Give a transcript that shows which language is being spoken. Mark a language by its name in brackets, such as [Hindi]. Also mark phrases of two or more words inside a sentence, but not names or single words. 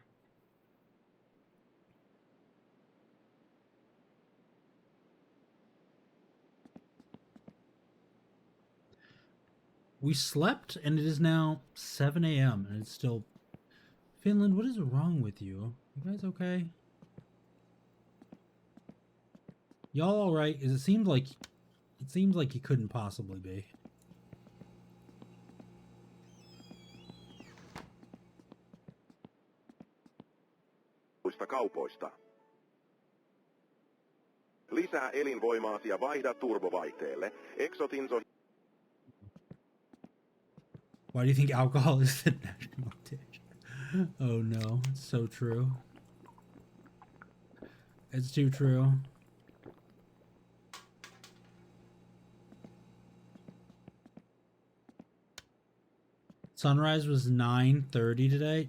[English] We slept and it is now 7 a.m. and it's still... Finland, what is wrong with you? You guys okay? Y'all alright? It seems like you couldn't possibly be. [Finnish] Kaupoista. Lisää elinvoimaasi ja vaihda turbovaihteelle. Exotinso. [English] Why do you think alcohol is the national dish? Oh no, it's so true. It's too true. Sunrise was 9:30 today.